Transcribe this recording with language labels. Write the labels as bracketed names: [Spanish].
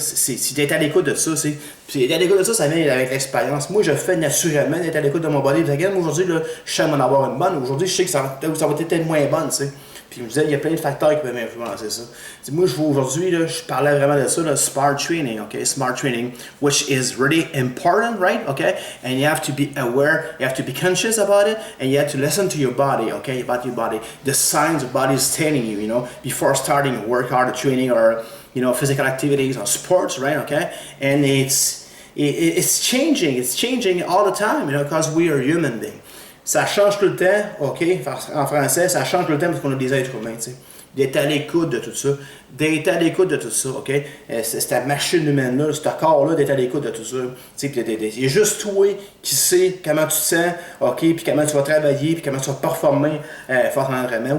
[French] Si tu es à l'écoute de ça, puis à l'écoute de ça, ça vient avec l'expérience. Moi, je fais naturellement d'être à l'écoute de mon body. Regarde, moi, aujourd'hui, là, je sais m'en avoir une bonne. Aujourd'hui, je sais que ça va être peut-être moins bonne. T'sais. Puis je me disais, il y a plein de facteurs qui peuvent influencer ça. T'sais, moi, aujourd'hui, je parlais vraiment de ça, [English] smart training, okay? Smart training, which is really important, right? Okay? And you have to be aware, you have to be conscious about it, and you have to listen to your body, okay? About your body. The signs your body is telling you, before starting a workout or training or, physical activities or sports, right? Okay? And it's changing all the time, because we are human beings. [French] Ça change tout le temps, OK? En français, ça change tout le temps parce qu'on a des êtres humains, tu sais. D'être à l'écoute de tout ça. OK? Cette machine humaine-là, ce corps-là, d'être à l'écoute de tout ça. Tu sais, il y a juste toi qui sais comment tu te sens, OK? Puis comment tu vas travailler, puis comment tu vas performer face à l'entraînement.